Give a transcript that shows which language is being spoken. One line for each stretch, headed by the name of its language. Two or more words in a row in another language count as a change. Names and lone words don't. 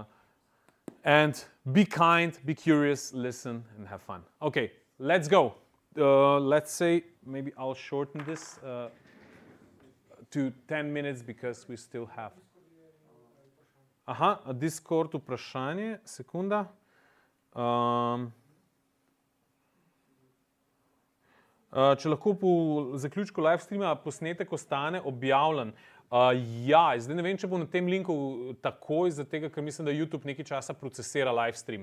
English: And be kind, be curious, listen, and have fun. Okay, let's go. Let's say maybe I'll shorten this to 10 minutes because we still have.
Slovenian: Discord vprašanje, sekunda. Če lahko po zaključku
English: live streama
Slovenian: posnetek ostane objavljen. Ja, zdaj ne vem, če bo na tem linku takoj, zato ker mislim, da YouTube nekaj časa procesira
English: live stream.